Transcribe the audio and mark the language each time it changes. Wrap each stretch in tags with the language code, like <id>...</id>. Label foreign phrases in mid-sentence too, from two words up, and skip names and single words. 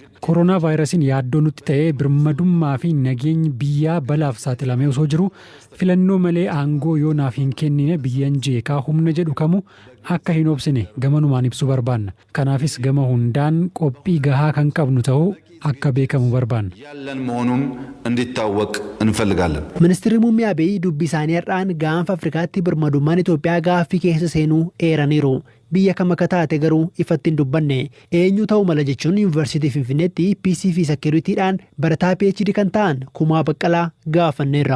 <om>Koronaa vaayirasiin yaaddoo nutti ta'ee birmadummaa fi nageenyi biyyaa balaaf saaxilamee osoo jiru filannoo malee aangoo yoo naaf hin kennine biyyan jeeqaa humna jedhu kamu akka hin obsine gamanumaan ibsuu barbaanna. Kanaafis gama hundaan qophii gahaa kan qabnu ta'uu akka beekamu barbaanna.</om> <am>ያለን መሆኑን እንዲታወቅ እንፈልጋለን።</am> <om>Ministeerri muummee Abiy dubbii isaanii har'aan gaanfa Afrikaatti birmadummaan Itoophiyaa gaaffii keessa seenuu eeraniiru. Biyya kam akka taate garuu ifatti hin dubbanne. Eenyu ta'uu mala jechuun Yuunivarsiitii Finfinneetti PC fi Seekiriitiidhaan barataa PhD kan ta'an Kumaa Baqqalaa gaafanneerra.</om>